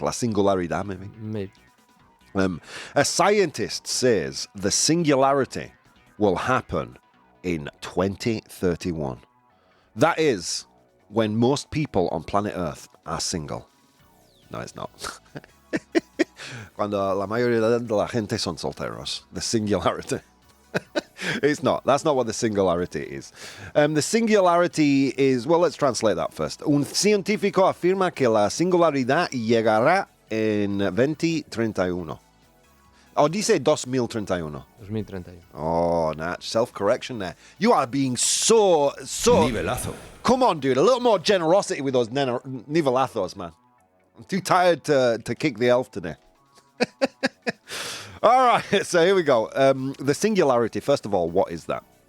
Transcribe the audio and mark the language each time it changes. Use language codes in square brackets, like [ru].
[es] La singularidad, [en] maybe. Maybe. A scientist says the singularity will happen in 2031. That is when most people on planet Earth are single. No, it's not. [es] Cuando la mayoría de la gente son solteros. [en] The singularity. It's not. That's not what the singularity is. The singularity is... Well, let's translate that first. [es] Un científico afirma que la singularidad llegará en 2031. Oh, dice 2031. 2031. [en] Oh, Natch, self-correction there. You are being so... [es] Nivelazo. [en] Come on, dude. A little more generosity with those nivelazos, man. I'm too tired to kick the elf today. All right, so here we go. The singularity, first of all, what is that?